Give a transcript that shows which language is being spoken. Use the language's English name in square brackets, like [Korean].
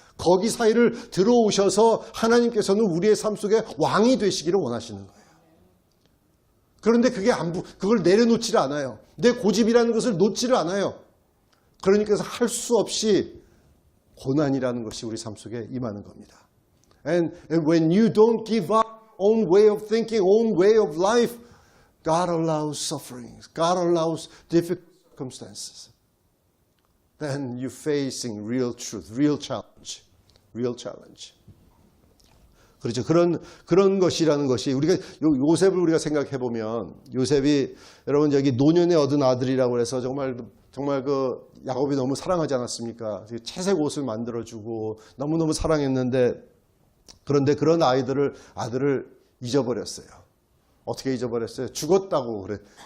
[Korean] 거기 사이를 들어오셔서 하나님께서는 우리의 삶 속에 왕이 되시기를 원하시는 거예요. 그런데 그걸 내려놓지를 않아요. 내 고집이라는 것을 놓지를 않아요. 그러니까 할 수 없이 고난이라는 것이 우리 삶 속에 임하는 겁니다. [English] And when you don't give up own way of thinking, own way of life, God allows sufferings. God allows difficult circumstances. Then you're facing real truth, real challenge. Real challenge. [Korean] 그렇죠. 그런 것이라는 것이 우리가 요셉을 우리가 생각해 보면 요셉이 여러분 여기 노년에 얻은 아들이라고 해서 정말 그 야곱이 너무 사랑하지 않았습니까? 채색 옷을 만들어 주고 너무너무 사랑했는데 그런데 그런 아들을 잊어버렸어요. 어떻게 잊어버렸어요? 죽었다고 그래.